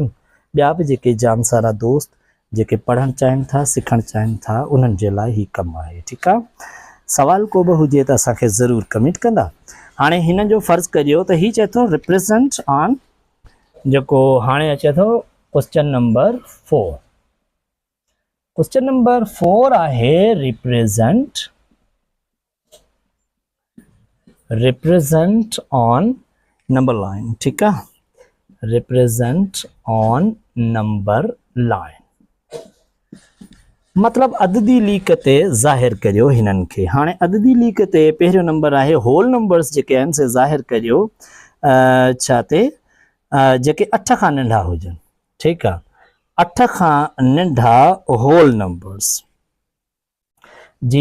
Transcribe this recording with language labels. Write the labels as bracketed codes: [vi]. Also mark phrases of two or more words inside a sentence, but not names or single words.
[sd] ॿिया बि जेके जाम सारा दोस्त जेके पढ़णु चाहिनि था, सिखणु चाहिनि था, उन्हनि जे लाइ हीअ कमु आहे। ठीकु आहे, सवाल को बि हुजे त असांखे ज़रूरु कमेंट कंदा। हाणे हिन जो फ़र्ज़ु करियो त हीअ चए थो [en] represent on, [sd] जेको हाणे अचे थो [en] question number 4. question number 4 आहे represent on number line. [sd] ठीकु आहे, [en] represent on number line [sd] मतलब अददी लीक ते ज़ाहिर करियो हिननि खे। हाणे अददी लीक ते पहिरियों नंबर आहे [en] whole numbers [sd] जेके आहिनि से ज़ाहिर करियो छा ते, जेके 8 खां नंढा हुजनि। ठीकु आहे, 8 खां नंढा [en] whole numbers [sd] जी।